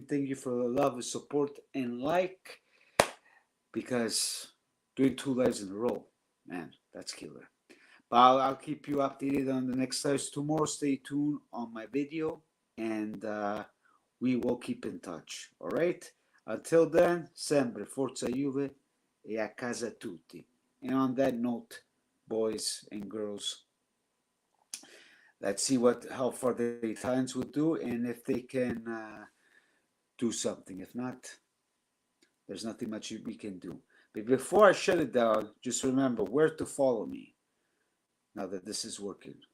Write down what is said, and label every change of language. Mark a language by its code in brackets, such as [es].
[en] Thank you for the love and support and like. Because doing 2 lives in a row, man, that's killer. But I'll keep you updated on the next lives tomorrow. Stay tuned on my video. And we will keep in touch. All right? Until then, [it] sempre Forza Juve e a casa tutti. [en] And on that note, boys and girls, let's see how far the Italians will do and if they can do something. If not, there's nothing much we can do. But before I shut it down, just remember where to follow me now that this is working.